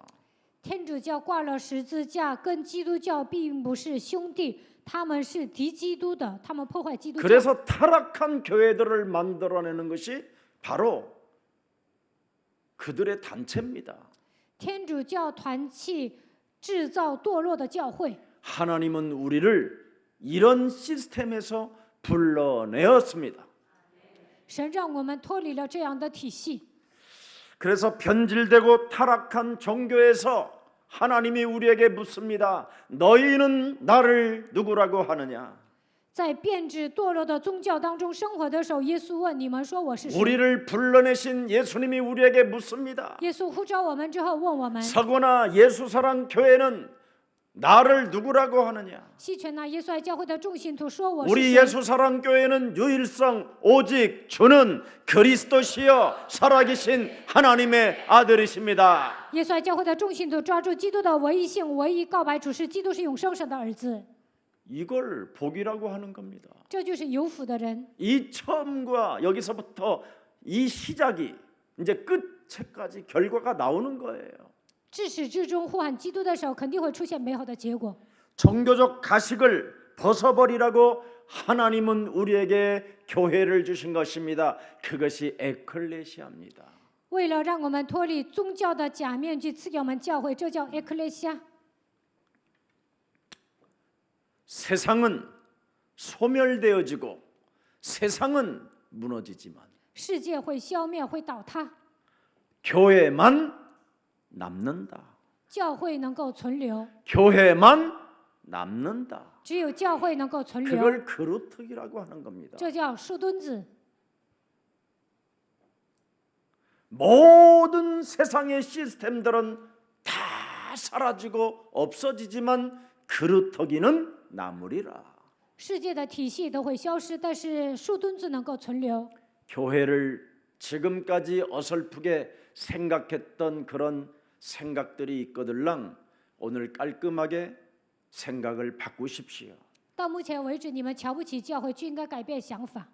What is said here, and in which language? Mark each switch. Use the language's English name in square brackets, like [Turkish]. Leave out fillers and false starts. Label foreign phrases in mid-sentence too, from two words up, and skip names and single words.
[Chinese] 天主教挂了十字架，跟基督教并不是兄弟，他们是敌基督的，他们破坏基督教。 [Korean] 그래서 타락한 교회들을 만들어내는 것이 바로 그들의 단체입니다. [Chinese] 天主教团契制造堕落的教会。 [Korean] 하나님은 우리를 이런 시스템에서 불러내었습니다. [Chinese] 神让我们脱离了这样的体系， [Korean] 그래서 변질되고 타락한 종교에서 하나님이 우리에게 묻습니다. 너희는 나를 누구라고 하느냐? [Chinese] 在变质堕落的宗教当中生活的时候，耶稣问你们说我是谁？ [Korean] 우리를 불러내신 예수님이 우리에게 묻습니다. [Chinese] 耶稣呼召我们之后问我们， [Korean] 서구나 예수사랑 교회는 나를 누구라고 하느냐? [Chinese] 西泉那耶稣爱教会的众信徒说我是 [Korean] 우리 [Chinese] 谁？ [Korean] 예수사랑 교회는 유일성 오직 주는 그리스도시여 살아계신 하나님의 아들이십니다. [Chinese] 耶稣爱教会的众信徒抓住基督的唯一性，唯一告白主是基督是永生神的儿子， [Korean] 이걸 복이라고 하는 겁니다. [Chinese] 这就是有福的人。 [Korean] 이 처음과 여기서부터 이 시작이 이제 끝에까지 결과가 나오는 거예요. [Chinese] 至始至终呼喊基督的时候，肯定会出现美好的结果。 [Korean] 종교적 가식을 벗어버리라고 하나님은 우리에게 교회를 주신 것입니다. 그것이 에클레시아입니다. [Chinese] 为了让我们脱离宗教的假面具，赐给我们教会，这叫 에클레시아。 [Korean] 세상은 소멸되어지고 세상은 무너지지만 [Chinese] 世界会消灭，会倒塌， [Korean] 교회만 남는다. [Chinese] 教会能够存留， [Korean] 교회만 남는다. [Chinese] 只有教会能够存留， [Korean] 그걸 그루트기라고 하는 겁니다. [Chinese] 这叫树墩子。 [Korean] 모든 세상의 시스템들은 다 사라지고 없어지지만 그루터기는 남으리라. [Chinese] 世界的体系都会消失，但是树墩子能够存留。 [Korean] 교회를 지금까지 어설프게 생각했던 그런 생각들이 있거들랑 오늘 깔끔하게 생각을 바꾸십시오. [Chinese] 到目前为止，你们瞧不起教会，就应该改变想法。